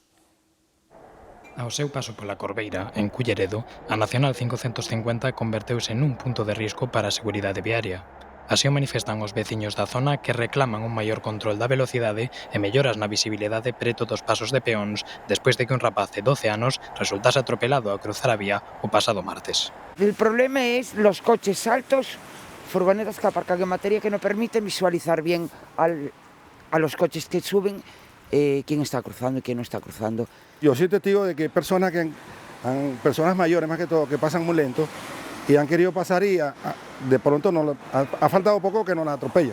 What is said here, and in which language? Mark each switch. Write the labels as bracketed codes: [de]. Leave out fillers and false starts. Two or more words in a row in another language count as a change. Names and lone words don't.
[gl] Ao seu paso pola Corbeira, en Culleredo, a Nacional 550 converteuse nun punto de risco para a seguridade viaria. Así o manifestan os veciños da zona, que reclaman un maior control da velocidade e melloras na visibilidade preto dos pasos de peóns despois de que un rapaz de 12 anos resultase atropelado ao cruzar a vía o pasado martes. [es] El problema es los coches altos, furgonetas que aparcan en materia que no permiten visualizar bien a los coches que suben quién está cruzando y quién no está cruzando. Yo soy testigo de que personas mayores, más que todo, que pasan muy lento y han querido pasar y de pronto ha faltado poco que nos atropellen.